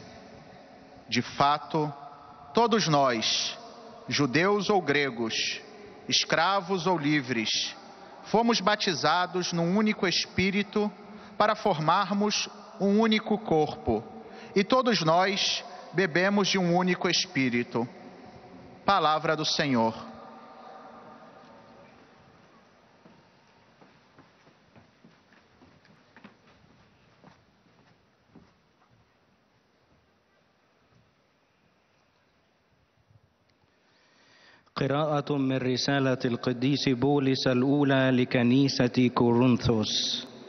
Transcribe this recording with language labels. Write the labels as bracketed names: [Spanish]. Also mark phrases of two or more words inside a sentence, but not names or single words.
[Portuguese] De fato, todos nós, judeus ou gregos, escravos ou livres, fomos batizados num único Espírito para formarmos um único corpo, e todos nós bebemos de um único Espírito. Palavra do Senhor. [Arabic] قراءة من رسالة القديس بولس الأولى لكنيسة كورنثوس.